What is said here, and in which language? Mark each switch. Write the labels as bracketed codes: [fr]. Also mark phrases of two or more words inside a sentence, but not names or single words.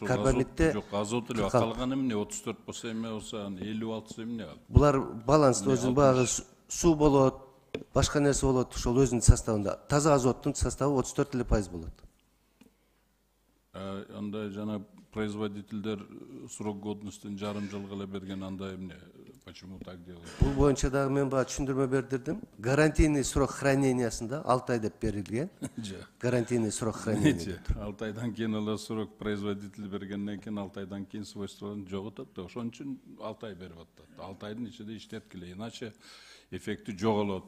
[ky] Карбамидде жок, азот эле калган эмне 34 болсо эме болсо 56 эмне ал? Булар баланс өзүнүн багы суу болот, башка нерсе болот, ошол өзүнүн составында. Таза азоттун составы 34% болот. Анда жана производительдер [ru] срок годностун [ky] жарым жылга эле берген, анда эмне? [ru] Почему так делают? [ky] Бул боюнча дагы мен баа түшүндүрмө бердирдим. [ru] Гарантийный срок хранениясында [ky] 6 ай деп берилген. [ru] Гарантийный срок хранения. [ky] 6 айдан кийин эле [ru] срок производитель [ky] бергенден кийин 6 айдан кийин свойстволорун жоготот да. Ошон үчүн 6 ай берип атат. 6 айдын ичинде иштеткиле, иначе эффекти жоголот.